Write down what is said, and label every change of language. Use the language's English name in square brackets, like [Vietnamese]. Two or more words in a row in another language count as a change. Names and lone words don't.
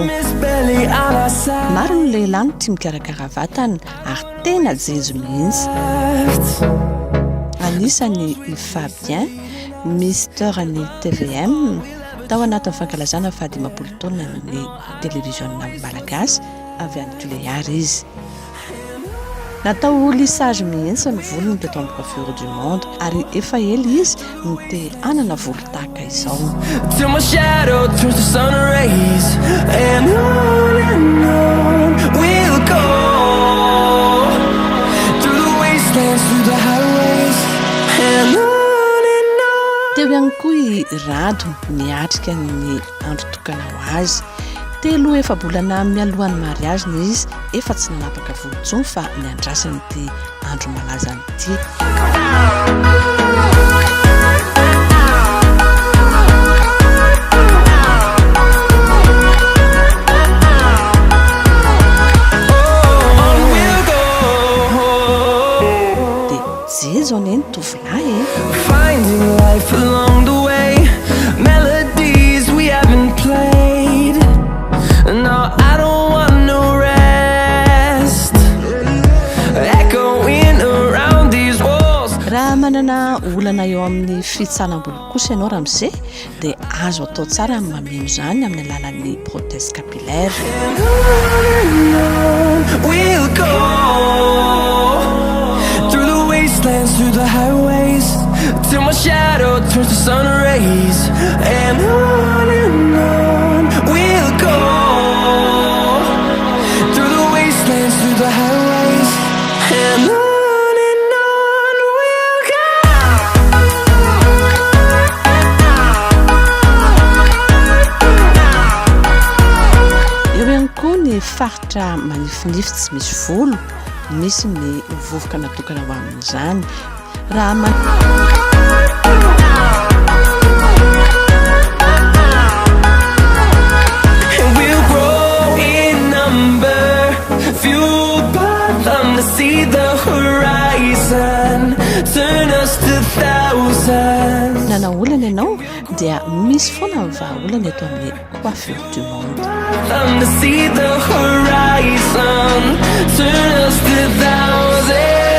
[Malagasy] Maro ny lehilahy no tia mikarakara vatana ary tena jejo mihitsy. anisany Fabien Mister ny TVM tao anatin'ny fankalazana fahadimapolo taona ny télévision malagasy avy any Tuléar izy. Natao lissage mihitsy ny volony teto amin'ny coiffure du monde ary efa ely izy no te hanana volo tahaka izao. [English] Till my shadow turns to sun rays and on we'll go through the wastelands, through the highways and on. [Malagasy] Teo ihany koa i Rado miatrika ny andro tokana ho azy. Telo efa-bolana mialohan'ny mariage izy efa tsy nanapaka volontsony fa niandrasany ity andro malaza ity. Dia zao neny tovolahy [English] Finding life along the way, melodies we haven't played. No, I don't want no rest, echoing around these walls. [Malagasy] raha manana olana eo amin'ny fitsanam-bolo kosa ianao raha amin'izay dia azo atao tsara amin'ny mameno izany amin'ny alalan'ny [French] prothèse capillaire. [English] We'll go through the wastelands, through the highways, till my shadow turns to sun rays and on we'll go through the wastelands, through the highways and on we'll go. [Malagasy] Eo ihany koa ny faritra manifinify tsy misy volo, misy ny vovoka natokana ho amin'izany. Raha [English] We'll grow in number, fueled by them to see the horizon, turn us to thousands. [Malagasy] nanaolana ianao dia misy foana ny vahaolana eto amin'ny coiffure du monde. [English] Them to see the horizon, turn us to thousands.